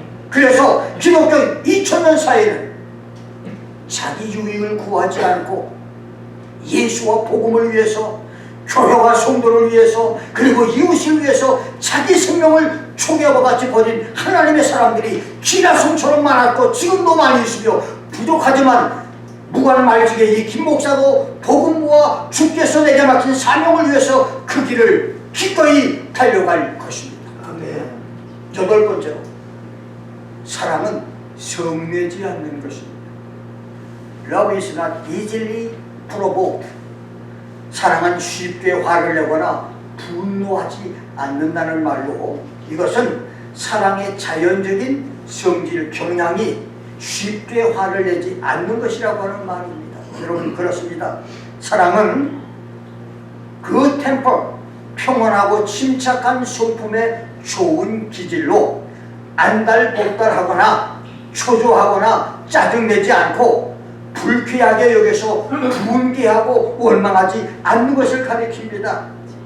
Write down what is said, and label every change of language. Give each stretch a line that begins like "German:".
Korean: 그래서 기독교 2000년 사이에는 자기 유익을 구하지 않고 예수와 복음을 위해서, 교회와 성도를 위해서, 그리고 이웃을 위해서 자기 생명을 초기와 같이 버린 하나님의 사람들이 기라성처럼 많았고 지금도 많이 있으며, 부족하지만 무관말직의 이 김 목사도 복음과 주께서 내게 맡긴 사명을 위해서 그 길을 기꺼이 달려갈 것입니다. 여덟 번째로, 사랑은 성내지 않는 것입니다.
English: Love is not easily provoked.
Korean: 사랑은 쉽게 화를 내거나 분노하지 않는다는 말로, 이것은 사랑의 자연적인 성질 경향이 쉽게 화를 내지 않는 것이라고 하는 말입니다. 여러분, 그렇습니다. 사랑은 그 템퍼, 평온하고 침착한 성품의 좋은 기질로 안달복달하거나 초조하거나 짜증내지 않고 불쾌하게 여겨서 분개하고 원망하지 않는 것을 가리킵니다.